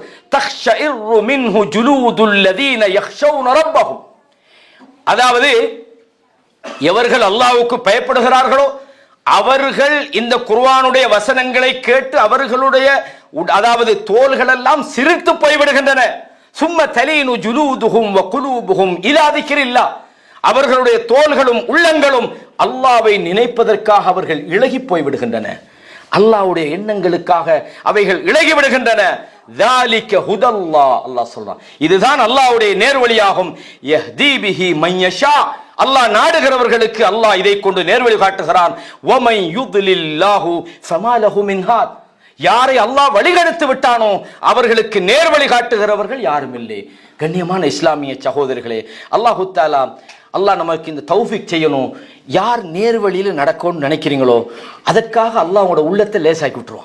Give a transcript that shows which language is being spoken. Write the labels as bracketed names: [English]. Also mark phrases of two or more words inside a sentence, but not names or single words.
[Arabic] تقشعر منه جلود الذين يخشون ربهم, [Tamil] அதாவது எவர்கள் அல்லாஹ்வுக்கு பயப்படுகிறார்களோ அவர்கள் இந்த குர்ஆனுடைய வசனங்களை கேட்டு அவர்களுடைய அதாவது தோள்கள் எல்லாம் சிரித்து போய்விடுகின்றன. [Arabic] ثم تلين جلودهم وقلوبهم إلى ذكر الله, [Tamil] அவர்களுடைய தோள்களும் உள்ளங்களும் அல்லாஹ்வை நினைப்பதற்காக அவர்கள் இளகி போய்விடுகின்றன. அல்லாஹ்வுடைய எண்ணங்களுக்காக அவைகள் இளகி விடுகின்றன. [Arabic] ذَلِكَ هُدَى اللَّهِ, [Tamil] அல்லாஹ் சொல்றான், இதுதான் அல்லாஹ்வுடைய நேர்வழியாகும். [Arabic] يَهْدِي بِهِ مَن يَشَاءُ, [Tamil] அல்லாஹ் நாடுகிறவர்களுக்கு அல்லாஹ் இதை கொண்டு நேர்வழி காட்டுகிறான். [Arabic] وَمَن يُضْلِلِ اللَّهُ فَمَا لَهُ مِنْ هَادٍ, [Tamil] யாரை அல்லாஹ் வழிகெடுத்து விட்டானோ அவர்களுக்கு நேர்வழி காட்டுகிறவர்கள் யாரும் இல்லை. கண்ணியமான இஸ்லாமிய சகோதரர்களே, [Arabic] الله تعالى [Tamil] நமக்கு இந்த தௌஃபீக் செய்யணும். யார் நேர்வழியில் நடக்கும்னு நினைக்கிறீங்களோ அதற்காக அல்லாஹ் உங்களோட உள்ளத்தை லேசாக்கி விட்டுருவான்.